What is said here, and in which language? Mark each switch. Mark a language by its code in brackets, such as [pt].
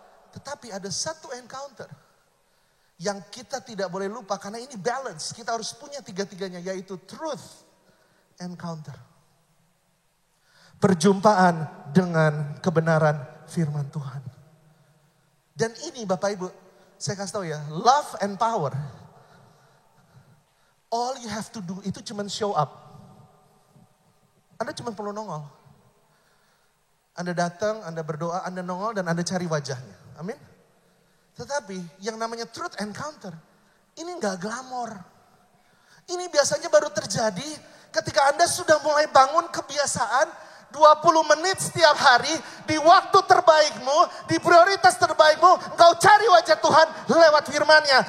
[id] Tetapi ada satu encounter yang kita tidak boleh lupa karena ini balance. Kita harus punya tiga-tiganya, yaitu truth encounter. Perjumpaan dengan kebenaran firman Tuhan. Dan ini Bapak Ibu, saya kasih tahu ya, [en] love and power. All you have to do [id] itu cuma [en] show up. [id] Anda cuma perlu nongol. Anda datang, Anda berdoa, Anda nongol dan Anda cari wajahnya. Amin. Tetapi yang namanya truth encounter, ini gak glamor. Ini biasanya baru terjadi ketika Anda sudah mulai bangun kebiasaan 20 menit setiap hari, di waktu terbaikmu, di prioritas terbaikmu, engkau cari wajah Tuhan lewat firman-Nya.